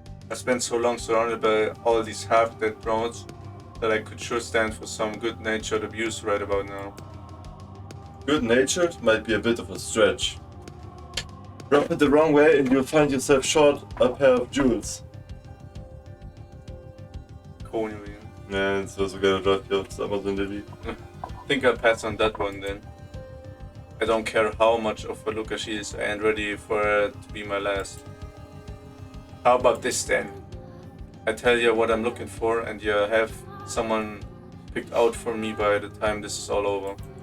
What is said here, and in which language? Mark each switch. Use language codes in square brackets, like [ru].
[en] I spent so long surrounded by all these half-dead drones that I could sure stand for some good-natured abuse right about now. Good-natured might be a bit of a stretch. Rub it the wrong way and you'll find yourself short a pair of jewels. Coney. [de] Ja, das war sogar drauf hier aufs Amazon Daily. [en] I think I'll pass on that one then. I don't care how much of a looker she is, I ain't ready for her to be my last. How about this then? I tell you what I'm looking for and you have someone picked out for me by the time this is all over.